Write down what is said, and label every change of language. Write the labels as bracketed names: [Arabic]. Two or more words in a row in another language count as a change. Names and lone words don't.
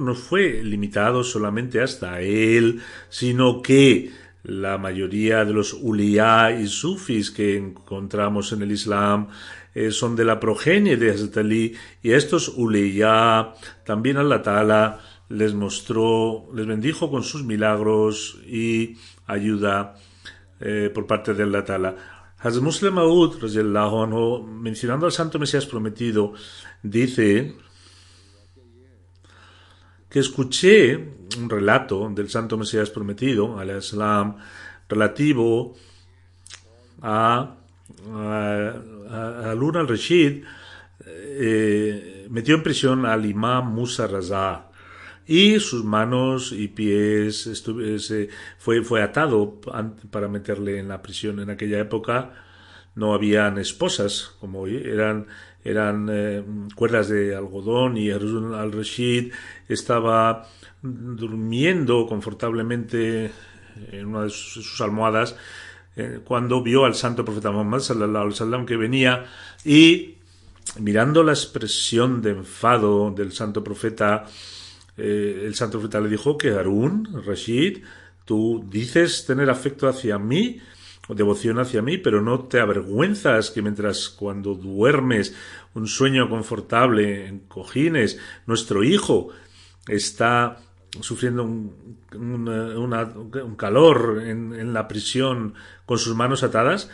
[Spanish] no fue limitado solamente hasta él, sino que la mayoría de los uliyá y sufis que encontramos en el Islam son de la progenie de Hazrat Ali, y a estos uliyá también [Arabic] الله تعالى [Spanish] les bendijo con sus milagros y ayuda por parte de [Arabic] الله تعالى. [Spanish] Hazrat Musleh Maud, [Arabic] رضي الله عنه, [Spanish] mencionando al Santo Mesías Prometido, dice que escuché un relato del Santo Mesías Prometido, [Arabic] عليه السلام, [Spanish] relativo a Harun al-Rashid. Metió en prisión al imam Musa Raza, y sus manos y pies fue atado para meterle en la prisión. En aquella época no habían esposas como hoy, eran cuerdas de algodón, y Harun al-Rashid estaba durmiendo confortablemente en una de sus almohadas cuando vio al Santo Profeta Muhammad [Arabic] صلى الله عليه وسلم [Spanish] que venía, y mirando la expresión de enfado del Santo Profeta, el Santo Profeta le dijo que Harun Rashid, tú dices tener afecto hacia mí o devoción hacia mí, pero no te avergüenzas que cuando duermes un sueño confortable en cojines, nuestro hijo está sufriendo un calor en la prisión con sus manos atadas?